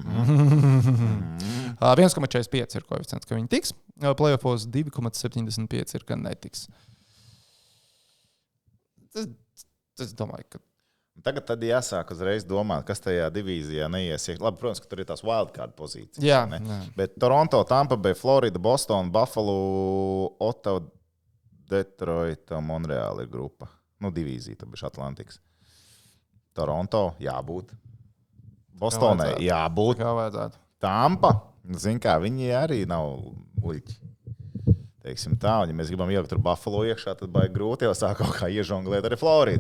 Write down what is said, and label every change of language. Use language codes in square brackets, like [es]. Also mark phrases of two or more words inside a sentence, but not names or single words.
[lv] 1,45 ir koeficients, ka viņi tiks. Playoffos 2,75 ir, ka netiks. Es domāju, ka... Tagad tad jāsāk uzreiz domāt, kas tajā divīzijā neiesiek. Labi, protams, ka tur ir tās wildcard pozīcijas. Jā. Bet Toronto, Tampa Bay, Florida, Boston, Buffalo, Ottawa, Detroit, Montreal ir grupa. Divīzija, tad bija Atlantiks. Toronto, jābūt. Bostonai jābūt. Kā vajadzētu. Tampa, zin kā, viņi arī nav muļķi. Teiksim tā, ja mēs gribam ielikt tur Buffalo iekšā, tad baigi grūti jau sāk kaut kā iežonglēt arī Floridu.